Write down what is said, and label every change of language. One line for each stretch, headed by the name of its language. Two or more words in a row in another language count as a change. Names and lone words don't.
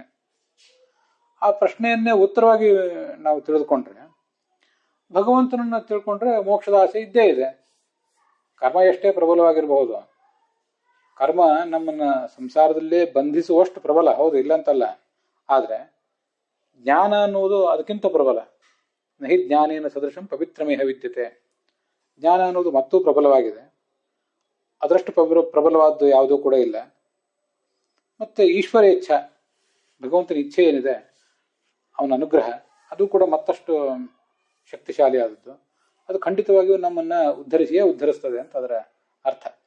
Kannada: ಆ ಪ್ರಶ್ನೆಯನ್ನೇ ಉತ್ತರವಾಗಿ ನಾವು ತಿಳಿದುಕೊಂಡ್ರೆ, ಭಗವಂತನನ್ನ ತಿಳ್ಕೊಂಡ್ರೆ ಮೋಕ್ಷದ ಆಸೆ ಇದ್ದೇ ಇದೆ. ಕರ್ಮ ಎಷ್ಟೇ ಪ್ರಬಲವಾಗಿರಬಹುದು, ಕರ್ಮ ನಮ್ಮನ್ನ ಸಂಸಾರದಲ್ಲೇ ಬಂಧಿಸುವಷ್ಟು ಪ್ರಬಲ, ಹೌದು ಇಲ್ಲ ಅಂತಲ್ಲ. ಆದ್ರೆ ಜ್ಞಾನ ಅನ್ನೋದು ಅದಕ್ಕಿಂತ ಪ್ರಬಲ.
Sanskrit: ನಹಿ ಜ್ಞಾನೇನ ಸದೃಶಂ ಪವಿತ್ರಮೇಹ ವಿದ್ಯತೆ.
Kannada: ಜ್ಞಾನ ಅನ್ನೋದು ಮತ್ತೂ ಪ್ರಬಲವಾಗಿದೆ. ಅದರಷ್ಟು ಪ್ರಬಲವಾದ್ದು ಯಾವುದೂ ಕೂಡ ಇಲ್ಲ. ಮತ್ತೆ ಈಶ್ವರ ಇಚ್ಛಾ, ಭಗವಂತನ ಇಚ್ಛೆ ಏನಿದೆ, ಅವನ ಅನುಗ್ರಹ, ಅದು ಕೂಡ ಮತ್ತಷ್ಟು ಶಕ್ತಿಶಾಲಿ ಆದದ್ದು. ಅದು ಖಂಡಿತವಾಗಿಯೂ ನಮ್ಮನ್ನ ಉದ್ಧರಿಸ್ತದೆ ಅಂತ ಅದರ ಅರ್ಥ.